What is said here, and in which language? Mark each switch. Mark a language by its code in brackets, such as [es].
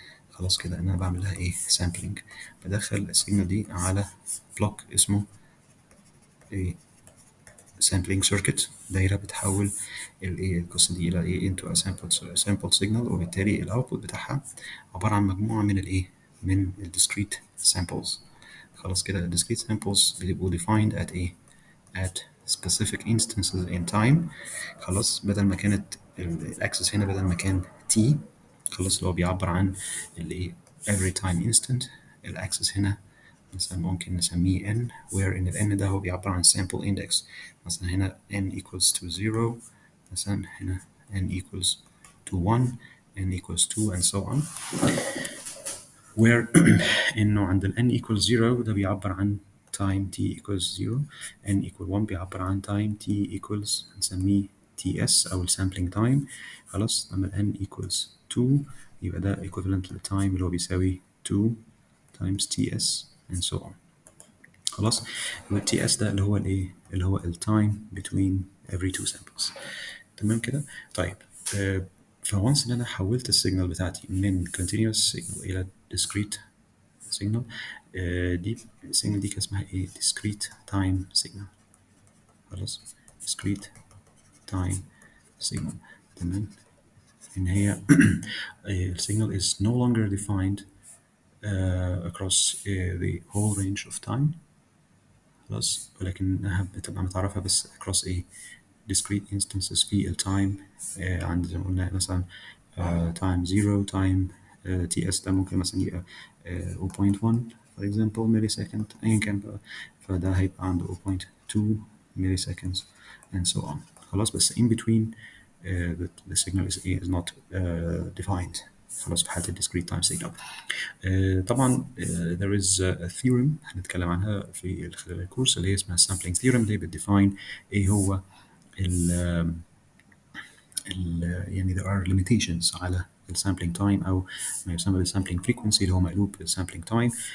[ar] خلاص كده انا بعمل لها ايه، sampling، بدخل السيجنال دي على بلوك اسمه ايه sampling circuit، دايره بتحول الايه القصه دي الى ايه [en] into a sample signal، [ar] وبالتالي الاوتبوت بتاعها عباره عن مجموعه من الايه، من ال discrete samples. [en] خلاص كده ال discrete samples بيبقوا defined at ايه، at specific instances in time. [ar] خلاص بدل ما كانت الاكسس هنا بدل ما كان t خلاص اللي هو بيعبر عن الايه [en] every time instant، [ar] الاكسس هنا مثلا ممكن نسميه n where ان ال n ده هو بيعبر عن sample index. [en] مثلا هنا n equals to 0، مثلا هنا n equals to 1، n equals 2 and so on. where انه عند ال n equals 0 ده بيعبر عن time t equals 0، n equal 1 بيعبر عن time t equals هنسميه ts او ال sampling time. خلاص لما ال n equals 2 يبقى ده equivalent لل time اللي هو بيساوي 2 times ts and so on. [ar] خلاص وال ts ده اللي هو الايه، اللي هو ال time between every two samples. تمام كده. طيب فونس ان انا حولت السيجنال بتاعتي من continuous signal الى discrete signal، دي السيجنال دي كان اسمها ايه، discrete time signal. [en] خلاص discrete time signal. [ar] تمام ان هي السيجنال [en] is no longer defined across the whole range of time. [ar] خلاص ولكنها بتبقى متعرفة بس across a discrete instances في ال time عند زي ما قلنا مثلا time 0 time ts ده ممكن مثلا يبقى 0.1 [en] for example millisecond [ar] أيا كان بقى، فده هيبقى عنده 0.2 milliseconds and so on. خلاص بس [en] in between the signal is not defined. [ar] خلاص في حالة ال discrete time signal. طبعا [en] there is a theorem [ar] هنتكلم عنها في خلال الكورس اللي هي اسمها sampling theorem، اللي بتديفاين ايه هو ال يعني [en] there are limitations [ar] على ال sampling time او ما يسمى بال sampling frequency اللي هو مقلوب بال sampling time.